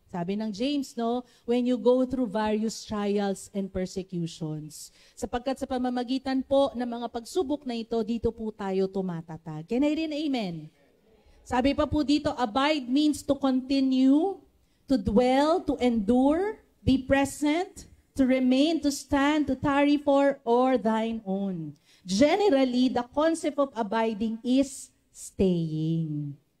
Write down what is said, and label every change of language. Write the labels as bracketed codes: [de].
[tl] Sabi ng [en] James, when you go through various trials and persecutions. [tl] Sapagkat sa pamamagitan po ng mga pagsubok na ito, dito po tayo tumatatag. Can I rin amen? Sabi pa po dito, [en] abide means to continue, to dwell, to endure, be present, to remain, to stand, to tarry for, or thine own. Generally, the concept of abiding is staying.